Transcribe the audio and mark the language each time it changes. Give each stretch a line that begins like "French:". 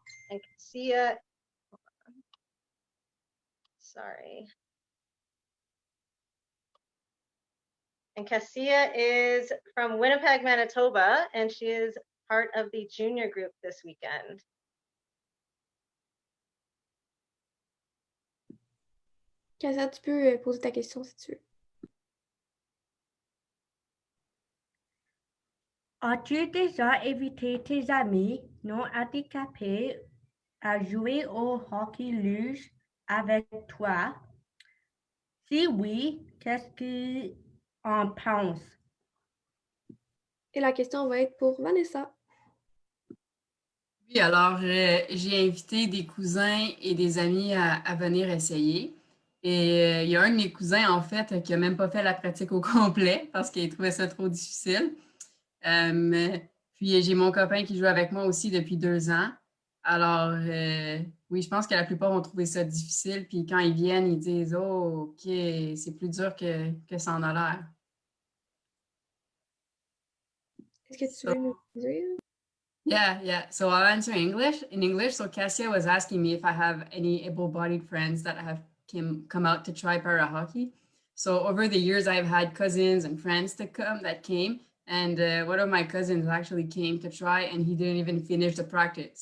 English: And Cassia, sorry. And Cassia is from Winnipeg, Manitoba, and she is part of the junior group this weekend.
French: Cassia, tu peux poser ta question si tu veux. As-tu déjà invité tes amis non handicapés à jouer au hockey luge avec toi? Si oui, qu'est-ce qu'ils en pensent? Et la question va être pour Vanessa. Oui, alors j'ai invité des cousins et des amis à venir essayer. Et il y a un de mes cousins, en fait, qui a même pas fait la pratique au complet parce qu'il trouvait ça trop difficile. Puis j'ai mon copain qui joue avec moi aussi depuis 2 ans. Alors, oui, je pense que la plupart ont trouvé ça difficile. Puis quand ils viennent, ils disent, oh, OK, c'est plus dur que ça en a l'air. Est-ce que tu veux nous dire?
English: Yeah. So I'll answer in English. So Cassia was asking me if I have any able-bodied friends that have come out to try para hockey. So over the years, I've had cousins and friends that came, and one of my cousins actually came to try, and he didn't even finish the practice.